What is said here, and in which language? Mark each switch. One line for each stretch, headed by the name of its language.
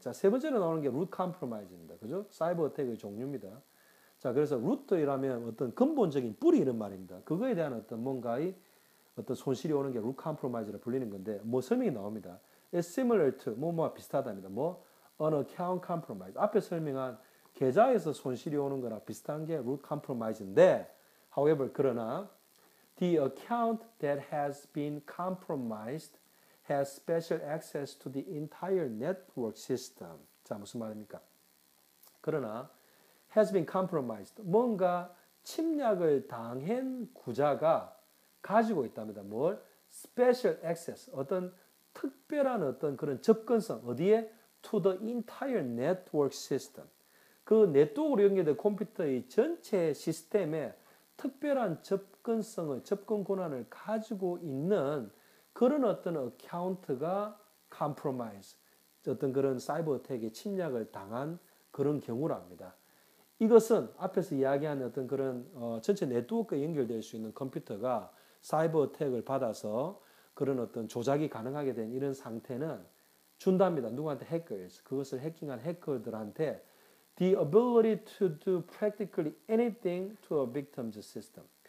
Korean: 자, 세 번째로 나오는 게 root compromise입니다. 그죠? 사이버 어택의 종류입니다. 자, 그래서 root이라면 어떤 근본적인 뿌리 이런 말입니다. 그거에 대한 어떤 뭔가의 어떤 손실이 오는 게 root compromise라 불리는 건데 뭐 설명이 나옵니다.
English: It's similar to
Korean: 뭐뭐와 비슷하답니다. 뭐
English: an account compromise.
Korean: 앞에 설명한 계좌에서 손실이 오는 거랑 비슷한 게 root compromise인데,
English: however, 그러나 the account that has been compromised has special access to the entire network system.
Korean: 자, 무슨 말입니까? 그러나
English: has been compromised.
Korean: 뭔가 침략을 당한 구자가 가지고 있답니다. 뭘?
English: special access.
Korean: 어떤 특별한 어떤 그런 접근성. 어디에?
English: to the entire network system.
Korean: 그 네트워크로 연결된 컴퓨터의 전체 시스템에 특별한 접근성을, 접근 권한을 가지고 있는 그런 어떤 어카운트가 compromise, 어떤 그런 사이버 어택에 침략을 당한 그런 경우랍니다. 이것은 앞에서 이야기한 어떤 그런 전체 네트워크에 연결될 수 있는 컴퓨터가 사이버 어택을 받아서 그런 어떤 조작이 가능하게 된 이런 상태는 준답니다. 누구한테? 해커에서. 그것을 해킹한 해커들한테
English: the ability to do practically anything to a victim's system.